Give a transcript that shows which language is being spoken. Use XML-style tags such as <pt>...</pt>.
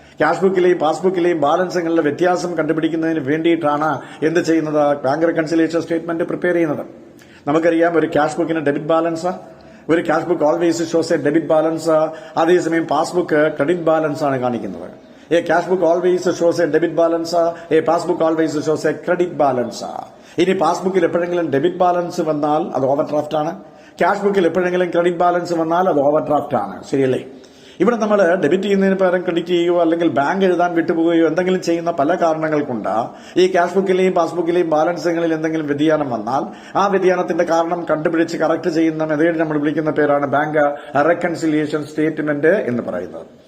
<ml>Cash ബുക്കിലെയും പാസ്ബുക്കിലെയും ബാലൻസുകളിലെ വ്യത്യാസം കണ്ടുപിടിക്കുന്നതിന് വേണ്ടിയിട്ടാണ് എന്ത് ചെയ്യുന്നത്? ബാങ്ക് റെക്കൺസിലിയേഷൻ സ്റ്റേറ്റ്മെന്റ് പ്രിപ്പയർ ചെയ്യുന്നത്. നമുക്കറിയാം, ഒരു ക്യാഷ് ബുക്കിന് ഡെബിറ്റ് ബാലൻസ്, ഒരു</ml> <en>cash book always shows a debit balance,</en> <ml>അതേസമയം പാസ്ബുക്ക് ക്രെഡിറ്റ് ബാലൻസ് ആണ് കാണിക്കുന്നത്.</ml> <en>A cash book always shows a debit balance, a passbook always shows a credit balance.</en> <ml>ഇനി പാസ്ബുക്കിൽ എപ്പോഴെങ്കിലും ഡെബിറ്റ് ബാലൻസ് വന്നാൽ അത് ഓവർ ഡ്രാഫ്റ്റ് ആണ്. Cash ബുക്കിൽ എപ്പോഴെങ്കിലും ക്രെഡിറ്റ് ബാലൻസ് വന്നാൽ അത് ഓവർ ഡ്രാഫ്റ്റ് ആണ്. ശരിയല്ലേ? ഇവിടെ നമ്മൾ ഡെബിറ്റ് ചെയ്യുന്നതിന് പകരം ക്രെഡിറ്റ് ചെയ്യുകയോ അല്ലെങ്കിൽ ബാങ്ക് എഴുതാൻ വിട്ടുപോകുകയോ എന്തെങ്കിലും ചെയ്യുന്ന പല കാരണങ്ങൾ കൊണ്ട് ഈ ക്യാഷ് ബുക്കിലെയും പാസ്ബുക്കിലെയും ബാലൻസുകളിൽ എന്തെങ്കിലും വ്യതിയാനം വന്നാൽ ആ വ്യതിയാനത്തിന്റെ കാരണം കണ്ടുപിടിച്ച് കറക്റ്റ് ചെയ്യുന്ന മെത്തേഡ് നമ്മൾ വിളിക്കുന്ന പേരാണ് ബാങ്ക് റെക്കൺസിലിയേഷൻ സ്റ്റേറ്റ്മെന്റ് എന്ന് പറയുന്നത്.</ml>